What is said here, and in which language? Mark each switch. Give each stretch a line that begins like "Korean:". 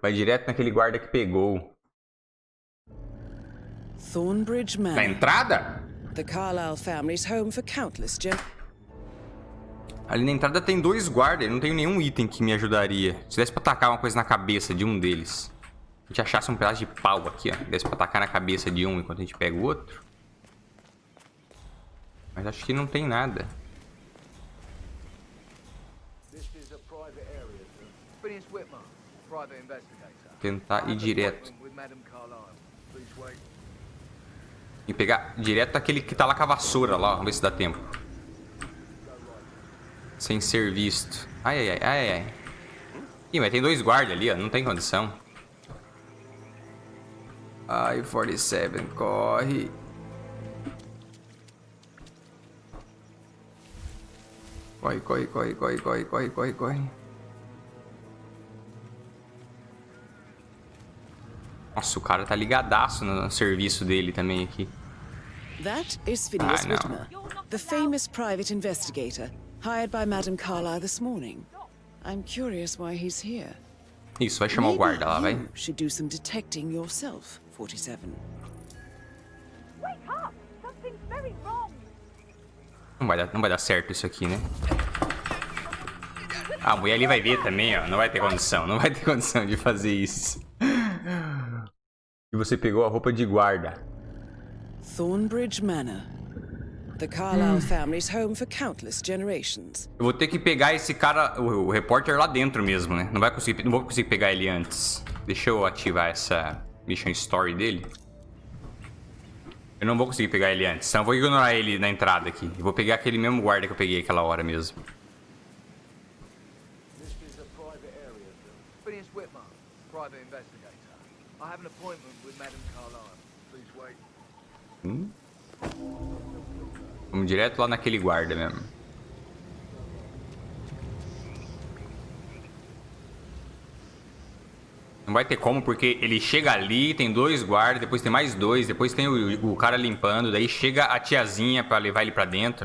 Portuguese: Vai direto naquele guarda que pegou.
English: Thornbridge Manor.
Portuguese: Na entrada?
English: The Carlyle family's home for countless
Portuguese: Ali na entrada tem 2 guardas. Eu não tenho nenhum item que me ajudaria. Se desse pra tacar uma coisa na cabeça de um deles. A gente achasse um pedaço de pau aqui, ó. Desse pra tacar na cabeça de um enquanto a gente pega o outro. Mas acho que não tem nada. Tentar ir direto. E pegar direto aquele que tá lá com a vassoura lá. Vamos ver se dá tempo. Sem ser visto. Ai. Ih, mas tem 2 guardas ali, ó. Não tem condição. Ai, 47, corre. Corre. Nossa, o cara tá ligadaço no serviço dele também aqui.
English: That is Phineas Whitmer, the famous private investigator hired by Madame Carlyle this morning. I'm curious why he's here.
Portuguese: Isso, vai chamar o guarda lá, vai.
English: Should do some detecting yourself, 47. Wake up! Something's very wrong.
Portuguese: Não vai dar certo isso aqui, né? A mulher ali vai ver também, ó. Não vai ter condição de fazer isso. E você pegou a roupa de guarda.
English: Thornbridge Manor. The Carlyle family's home for countless generations.
Portuguese: Eu vou ter que pegar esse cara, o repórter lá dentro mesmo, né? Não vou conseguir pegar ele antes. Deixa eu ativar essa mission story dele. Eu não vou conseguir pegar ele antes, então eu vou ignorar ele na entrada aqui. Eu vou pegar aquele mesmo guarda que eu peguei aquela hora mesmo.
English: Phineas Whitman, private investigator. I have an appointment with Madame Carlyle. Please wait.
Portuguese: Vamos direto lá naquele guarda mesmo. Não vai ter como, porque ele chega ali, tem 2 guardas, depois tem mais 2, depois tem o cara limpando, daí chega a tiazinha pra levar ele pra dentro.